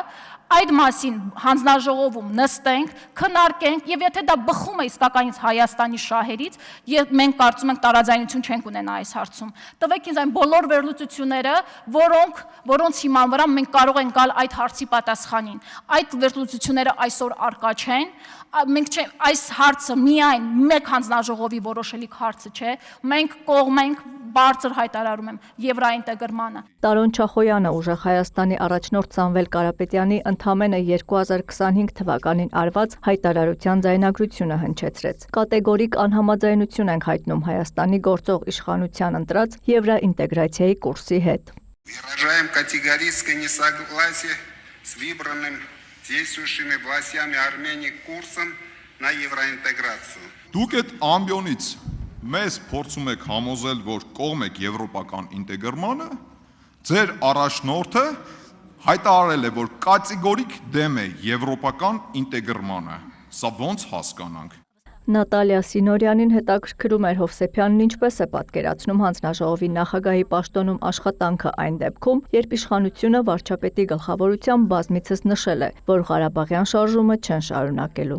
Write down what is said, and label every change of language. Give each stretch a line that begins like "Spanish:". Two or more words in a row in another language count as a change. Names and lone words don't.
Armenian: այդ մասին հանձնաժողովում նստենք, քննարկենք եւ եթե դա բխում է իսկականից Հայաստանի շահերից, մենք կարծում ենք տարաձայնություն չենք ունենա այս հարցում։ Տվեք ինձ այն բոլոր վերլուծությունները, որոնց հիման վրա մենք կարող ենք գալ այդ հարցի պատասխանին։ Այդ վերլուծությունները այսօր արկա չեն, մենք այս հարցը միայն մեկ հանձնաժողովի որոշելիք հարցը չէ, մենք կողմ ենք, բարձր հայտարարում եմ Եվրաինտեգրմանը։ Տարոն Չախոյանը ուժեղ Հայաստանի առաջնորդ Սամվել Կարապետյանի ընդամենը 2025 թվականին արված հայտարարության ձայնագրությունը հնչեցրեց։ Կատեգորիկ անհամաձայնություն ենք հայտնում Հայաստանի գործող իշխանության ընտրած եվրաինտեգրացիայի կուրսի հետ։
Russian: Выражаем категорическое несогласие с выбранным действующими властями Армении курсом на евроинтеграцию.
Armenian: Դուք այդ ամբիոնից մեզ փորձում եք համոզել, որ կողմ եք եվրոպական ինտեգրմանը, ձեր առաջնորդը հայտարարել է, որ կատեգորիկ դեմ է եվրոպական ինտեգրմանը։ Սա ոնց հասկանանք։ Նատալիա Սինորյանին հետաքրքրում էր Հովսեփյանն ինչպես է պատկերացնում հանձնաժողովի նախագահի պաշտոնում աշխատանքը այն դեպքում, երբ իշխանությունը վարչապետի գլխավորությամբ բազմիցս նշել է, որ Ղարաբաղյան շարժումը չեն շարունակելու։